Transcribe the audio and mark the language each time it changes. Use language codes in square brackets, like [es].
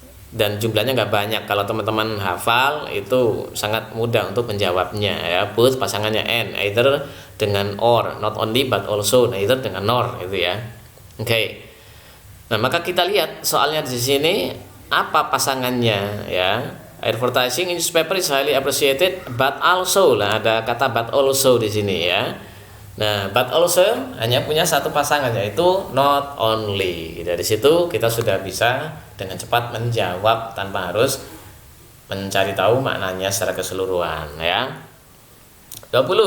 [id] Dan jumlahnya nggak banyak. Kalau teman-teman hafal itu sangat mudah untuk menjawabnya ya. Both pasangannya and, either dengan or, not only but also, neither dengan nor gitu ya. Oke. Nah, maka kita lihat soalnya di sini apa pasangannya ya. [en] Advertising in newspaper is highly appreciated but also, [id] lah ada kata but also di sini ya. Nah, but also hanya punya satu pasangan, yaitu not only. Dari situ kita sudah bisa dengan cepat menjawab tanpa harus mencari tahu maknanya secara keseluruhan ya. 20.